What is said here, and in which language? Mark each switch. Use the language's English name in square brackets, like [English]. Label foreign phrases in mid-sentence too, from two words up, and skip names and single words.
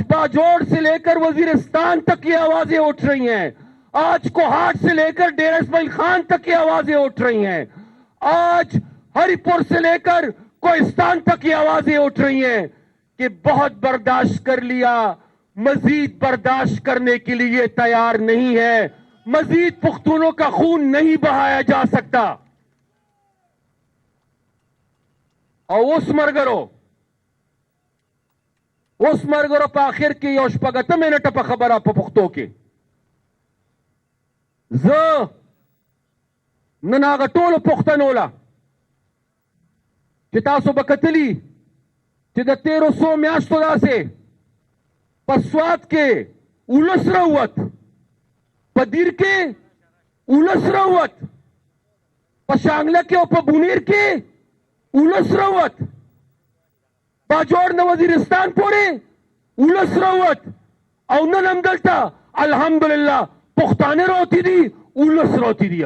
[Urdu] باجوڑ سے لے کر وزیرستان تک یہ آوازیں اٹھ رہی ہیں، آج کوہاٹ سے لے کر ڈیرہ اسماعیل خان تک یہ آوازیں اٹھ رہی ہیں، آج ہری پور سے لے کر کوہستان تک یہ آوازیں اٹھ رہی ہیں کہ بہت برداشت کر لیا، مزید برداشت کرنے کے لیے تیار نہیں ہے، مزید پختونوں کا خون نہیں بہایا جا سکتا. [Pashto] اور اس مرگرو پا آخر کی یو شپږ منټه په خبره په پښتو کې زه نن هغه ټولو پښتنو له چې تاسو به کتلي چې د 1300 میاشتو داسې په سوات کې اولس راووت، په دیر کې اولس راووت، په شانګله کې او په بونیر کې اولس راووت، باجوړ نه وزیرستان پورې اولس راووت، او نن هم دلته الحمدلله پښتانه راوتي دي، اولس راوتي دي.